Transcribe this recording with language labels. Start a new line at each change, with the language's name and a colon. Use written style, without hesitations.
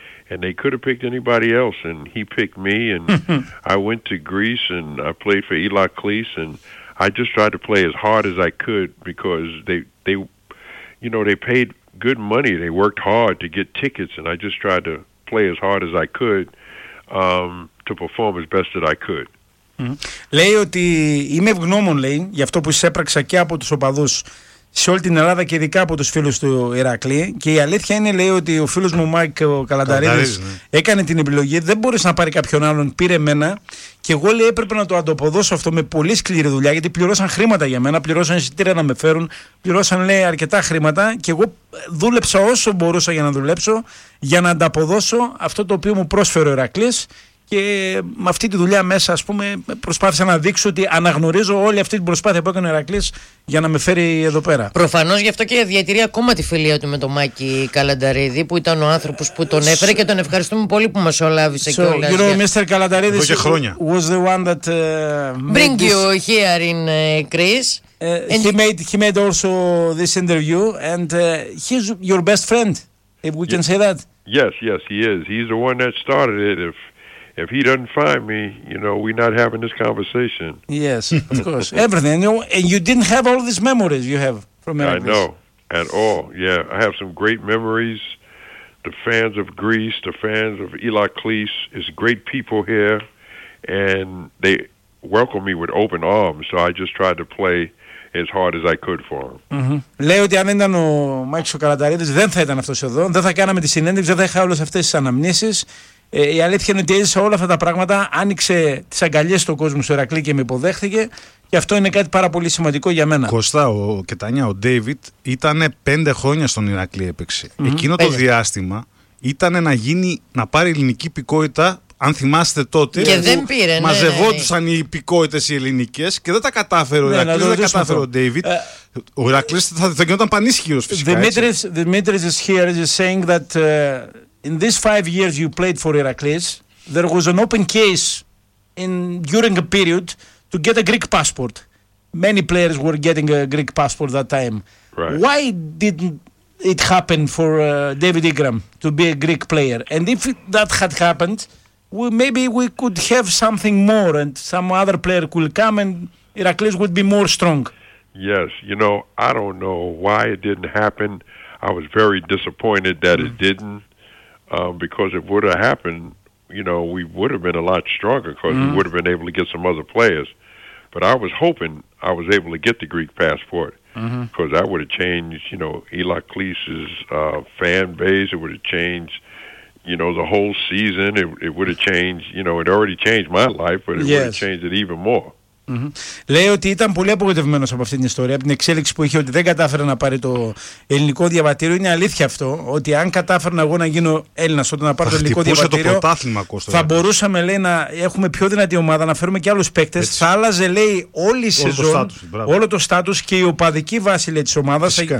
English: And they could have picked anybody else, and he picked me, and I went to Greece, and I played for Heracles, and I just tried to play as hard as I could because they you know, they paid good money. They worked hard to get tickets, and I just tried to play as hard as I could to perform as best that I could.
Greek: Λέει ότι είμαι ευγνώμων, λέει, για αυτό που εισέπραξα και από τους οπαδούς σε όλη την Ελλάδα και ειδικά από τους φίλους του Ηρακλή. Και η αλήθεια είναι, λέει, ότι ο φίλος μου Μάικ ο Καλανταρίδης έκανε την επιλογή, δεν μπορείς να πάρει κάποιον άλλον, πήρε μένα. Και εγώ, λέει, έπρεπε να το ανταποδώσω αυτό με πολύ σκληρή δουλειά, γιατί πληρώσαν χρήματα για μένα, πληρώσαν εισιτήρια να με φέρουν, πληρώσαν, λέει, αρκετά χρήματα. Και εγώ δούλεψα όσο μπορούσα για να δουλέψω, για να ανταποδώσω αυτό το οποίο μου πρόσφερε ο Ηρακλής. Και με αυτή τη δουλειά μέσα, ας πούμε, προσπάθησα να δείξω ότι αναγνωρίζω όλη αυτή την προσπάθεια που έκανε ο Ηρακλής για να με φέρει εδώ πέρα. Προφανώς γι' αυτό και διατηρεί ακόμα τη φιλία του με τον Μάκη Καλανταρίδη, που ήταν ο άνθρωπος που τον έφερε, και τον ευχαριστούμε πολύ που μας ολάβησε και όλα. Γύρω ο Μίστερ Καλανταρίδης εδώ και χρόνια.
English: Was the one that bring you here in Greece. He made also this interview and he's your best friend, if we can say that. Yes, yes, he is. He's the one that started it. If he doesn't find me, you know, we're not having this conversation. Yes, of course. Everything. You know, and you didn't have all these memories you have from Ericles. I know. At all. Yeah, I have some great memories. The fans of Greece, the fans of Ηρακλής, is great people here. And they welcome me with open arms. So I just tried to play as hard as I could for him. Mm-hmm.
Greek: Λέει ότι αν ήταν ο Μάικς ο Καλανταρίδης, δεν θα ήταν αυτός εδώ. Δεν θα κάναμε τη συνέντευξη, δεν θα είχα όλες αυτές τις αναμνήσεις. Η αλήθεια είναι ότι έζησε όλα αυτά τα πράγματα, άνοιξε τις αγκαλιές στον κόσμο στο Ηρακλή και με υποδέχθηκε, και αυτό είναι κάτι πάρα πολύ σημαντικό για μένα. Κωστά, ο Κετανιά, ο Ντέιβιτ ήταν 5 χρόνια στον Ηρακλή έπαιξε. Mm-hmm. Εκείνο το διάστημα ήταν να πάρει ελληνική υπηκότητα, αν θυμάστε τότε. Και δεν πήρε, ναι. Μαζευόντουσαν οι υπηκότητες οι ελληνικές και δεν τα κατάφερε ο Ηρακλής, δεν τα κατάφερε ο Ντέιβιτ. Ο Ηρακλής θα γινόταν πανίσχυρος φυσικά.
English: Δημήτρης is here is saying that. In these 5 years you played for Ηρακλής, there was an open case during a period to get a Greek passport. Many players were getting a Greek passport that time. Right. Why didn't it happen for David Ingram to be a Greek player? And if that had happened, maybe we could have something more and some other player could come and Ηρακλής would be more strong. Yes, you know, I don't know why it didn't happen. I was very disappointed that it didn't. Because it would have happened, you know, we would have been a lot stronger because we would have been able to get some other players. But I was hoping I was able to get the Greek passport because that would have changed, you know, Ηρακλής's fan base. It would have changed, you know, the whole season. It would have changed, you know, it already changed my life, but it would have changed it even more. Mm-hmm.
Greek: Λέει ότι ήταν πολύ απογοητευμένος από αυτή την ιστορία, από την εξέλιξη που είχε, ότι δεν κατάφερε να πάρει το ελληνικό διαβατήριο. Είναι αλήθεια αυτό, ότι αν κατάφερνα εγώ να γίνω Έλληνας, όταν να πάρω το ελληνικό διαβατήριο, το πρωτάθλημα, Κώστα, θα μπορούσαμε, λέει, να έχουμε πιο δυνατή ομάδα, να φέρουμε και άλλους παίκτες. Θα άλλαζε, λέει, όλη η σεζόν, όλο το στάτους και η οπαδική βάση τη ομάδα.